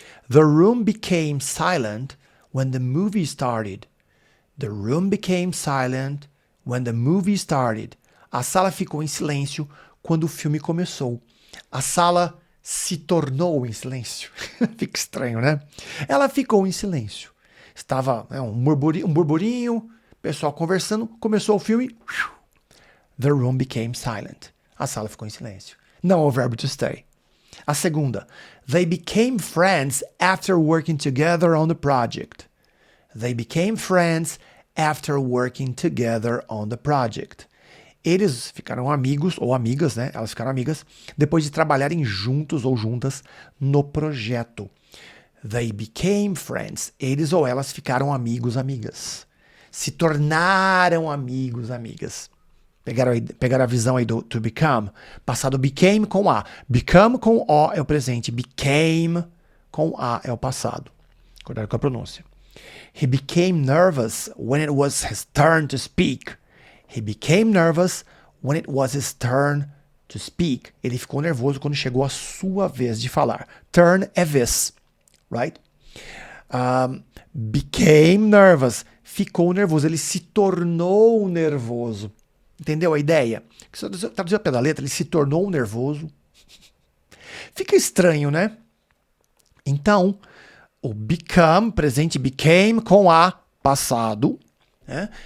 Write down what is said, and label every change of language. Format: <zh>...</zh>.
<en>The room became silent when the movie started. The room became silent when the movie started.</en> <pt>A sala ficou em silêncio quando o filme começou. A sala se tornou em silêncio. Fica estranho, né? Ela ficou em silêncio. Estava um burburinho, pessoal conversando, começou o filme.</pt> <en>The room became silent.</en> <pt>A sala ficou em silêncio. Não é o verbo to stay. A segunda.</pt> <en>They became friends after working together on the project. They became friends after working together on the project.</en> <pt>Eles ficaram amigos, ou amigas, né? Elas ficaram amigas depois de trabalharem juntos ou juntas no projeto.</pt> <en>They became friends.</en> <pt>Eles ou elas ficaram amigos, amigas. Se tornaram amigos, amigas. Pegaram a visão aí do to become. Passado became com A. Become com O é o presente. Became com A é o passado. Cuidado com a pronúncia.</pt> <en>He became nervous when it was his turn to speak. He became nervous when it was his turn to speak.</en> <pt>Ele ficou nervoso quando chegou a sua vez de falar. Turn é vez.</pt> <en>Right? Became nervous.</en> <pt>Ficou nervoso. Ele se tornou nervoso. Entendeu a ideia? Se eu traduzir ao pé da letra, ele se tornou nervoso. Fica estranho, né? Então, o become, presente, became com A, passado, né?</pt>